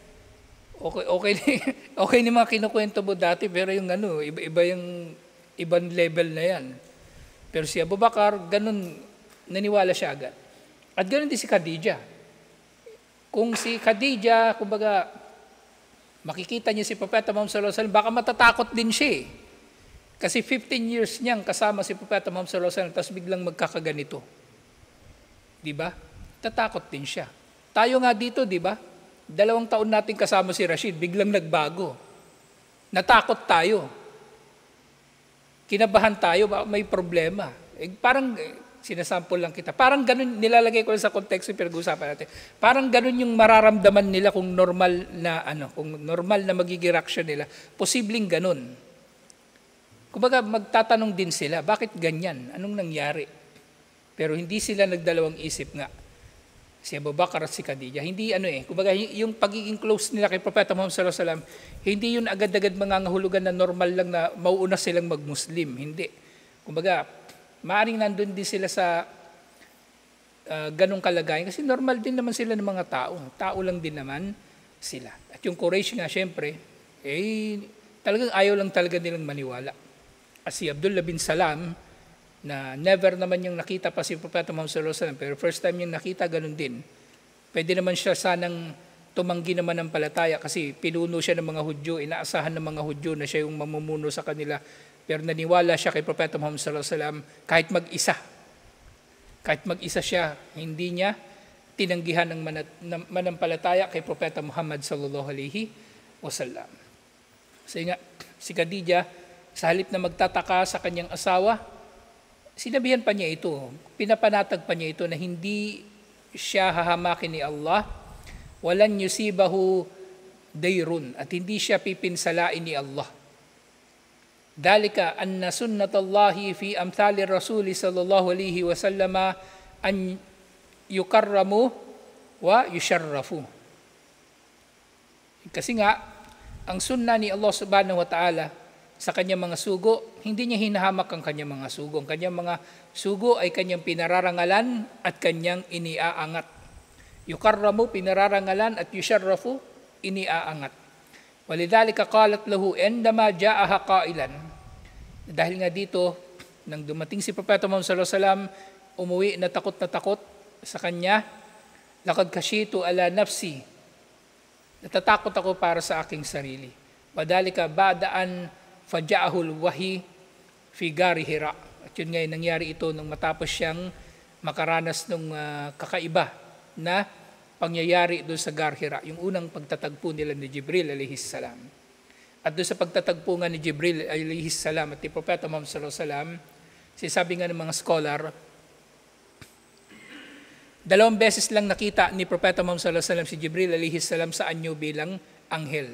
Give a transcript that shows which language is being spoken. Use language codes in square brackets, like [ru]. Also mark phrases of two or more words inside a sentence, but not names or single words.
[tl] Okay ni mga kinukwento mo dati, pero yung iba yung ibang level na yan. Pero si Abu Bakar, ganun, naniwala siya agad. At ganun din si Khadija. Kung si Khadija, kumbaga, makikita niya si Propeta Muhammad [ar] صلى الله عليه وسلم, [tl] baka matatakot din siya . Kasi 15 years niyang kasama si Propeta Muhammad [ar] صلى الله عليه وسلم, [tl] tapos biglang magkakaganito. Di ba? tatakot din siya. Tayo nga dito, di ba? 2 taon natin kasama si Rashid, biglang nagbago. Natakot tayo. Kinabahan tayo, may problema. Parang, sinasample lang kita. Parang ganun, nilalagay ko sa konteksto yung pinag-uusapan natin. Parang ganun yung mararamdaman nila kung normal na magiging reaction nila. Posibleng ganun. Kumbaga, magtatanong din sila, bakit ganyan? Anong nangyari? Pero hindi sila nagdalawang isip nga. Si Abu Bakar at si Khadija. Hindi kumbaga yung pagiging close nila kay Propeta Muhammad [ar] صلى الله عليه وسلم, [tl] hindi yun agad-agad mangangahulugan na normal lang na mauuna silang mag-Muslim. Hindi. Kumbaga, maaaring nandun din sila sa ganong kalagayan kasi normal din naman sila ng mga tao. Tao lang din naman sila. At yung Quraysh nga syempre, talagang ayaw lang talaga nilang maniwala. At si Abdullah bin Salam, na never naman yung nakita pa si Propeta Muhammad [ar] صلى الله عليه وسلم, [tl] pero [en] first time [tl] yung nakita, ganun din. Pwede naman siya sanang tumanggi naman ng palataya kasi pinuno siya ng mga Hudyo, inaasahan ng mga Hudyo na siya yung mamumuno sa kanila. Pero naniwala siya kay Propeta Muhammad [ar] صلى الله عليه وسلم [tl] kahit mag-isa. Kahit mag-isa siya, hindi niya tinanggihan ng manampalataya kay Propeta Muhammad [ar] صلى الله عليه وسلم. [tl] Kasi nga, si Khadija, sa halip na magtataka sa kanyang asawa, sinabihan pa niya ito, pinapanatag pa niya ito na hindi siya hahamakin ni Allah, [ar] ولن يصيبه ضير, [tl] at hindi siya pipinsalain ni Allah. [ar] ذلك أن سنة الله في أمثال رسل صلى الله عليه وسلم أن يكرم ويشرف. [tl] Kasi nga, ang sunnah ni Allah [ar] سبحانه وتعالى [tl] sa kanyang mga sugo, hindi niya hinahamak ang kanyang mga sugo. Ang kanyang mga sugo ay kanyang pinararangalan at kanyang iniaangat. Yukarramu, pinararangalan, at yusharrafu, iniaangat. [ar] ولذلك قالت له عندما جاءها قائلا. [tl] Dahil nga dito, nang dumating si Propeta Muhammad [ar] صلى الله عليه وسلم, [tl] umuwi na takot sa kanya, [ar] لقد خشيت على نفسي. [tl] Natatakot ako para sa aking sarili. [ar] وذلك بعد أن فجاءه الوحي في غار حراء. [tl] At yun ngayon, nangyari ito nung matapos siyang makaranas ng kakaiba na pangyayari doon sa Gar Hira, yung unang pagtatagpo nila ni Jibril [ar] عليه السلام. [tl] At doon sa pagtatagpo nga ni Jibril [ar] عليه السلام [tl] at ni Propeta Muhammad [ar] صلى الله عليه وسلم, [tl] sinasabi nga ng mga scholar, 2 beses lang nakita ni Propeta Muhammad [ar] صلى الله عليه وسلم [tl] si Jibril [ar] عليه السلام [tl] sa anyo bilang anghel.